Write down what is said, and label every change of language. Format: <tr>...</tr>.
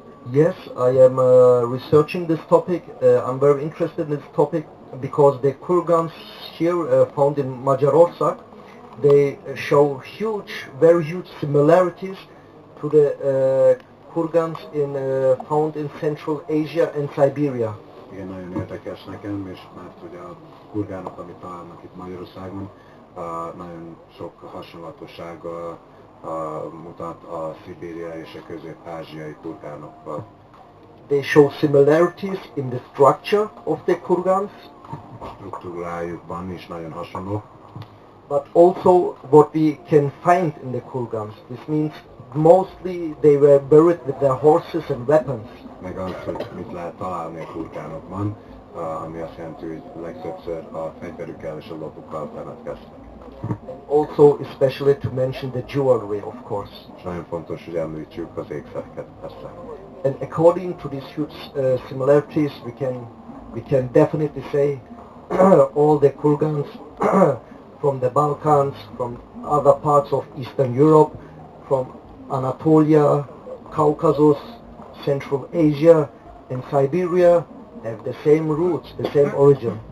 <en>Yes, I am researching this topic. I'm very interested in this topic because the kurgans here found in Magyarország, they show very huge similarities to the kurgans found in Central Asia and Siberia.</en> <hu>Igen, nagyon érdekes nekem, és mert ugye a kurgánok, amit találnak itt Magyarországon, nagyon sok hasonlatosság mutat a szibériai és a közép-ázsiai kurgánokkal.</hu> <en>They show similarities in the structure of the kurgans,</en> <hu>Struktúrájukban is nagyon hasonló,</hu> <en>but also what we can find in the kurgans. This means mostly they were buried with their horses and weapons.</en> <hu>meg az, hogy mit lehet találni a kurgánokban, ami azt jelenti, hogy legtöbbször a fegyverükkel és a lopukkal temetkeztek.</hu> <en>And also especially to mention the jewelry, of course.</en> <hu>És nagyon fontos, hogy említsük az ékszereket persze.</hu> <en>And according to these huge similarities, we can definitely say all the kurgans from the Balkans, from other parts of Eastern Europe, from Anatolia, Caucasus, Central Asia and Siberia have the same roots, the same origin.</en>